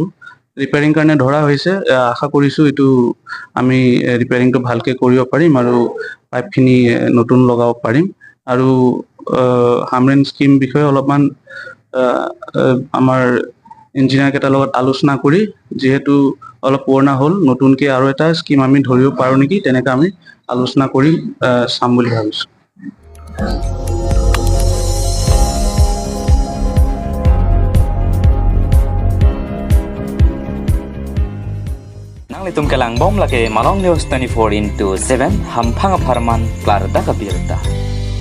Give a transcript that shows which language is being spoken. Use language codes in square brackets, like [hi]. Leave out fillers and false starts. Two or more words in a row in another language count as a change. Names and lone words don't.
[as] ৰিপেয়াৰিং কাৰণে ধৰা হৈছে, আশা কৰিছোঁ এইটো আমি ৰিপেয়াৰিংটো ভালকৈ কৰিব পাৰিম আৰু পাইপখিনি নতুন লগাব পাৰিম। আৰু হামৰেন স্কিম বিষয়ে অলপমান আমাৰ ইঞ্জিনিয়াৰ কেইটাৰ লগত আলোচনা কৰি, যিহেতু অলপ পুৰণা হ'ল, নতুনকৈ আৰু এটা স্কিম আমি ধৰিব পাৰোঁ নেকি, তেনেকৈ আমি আলোচনা কৰি চাম বুলি ভাবিছোঁ। Nang litum kelang bom lake Malong News 24/7 hampang aparman Klarda Kabirta.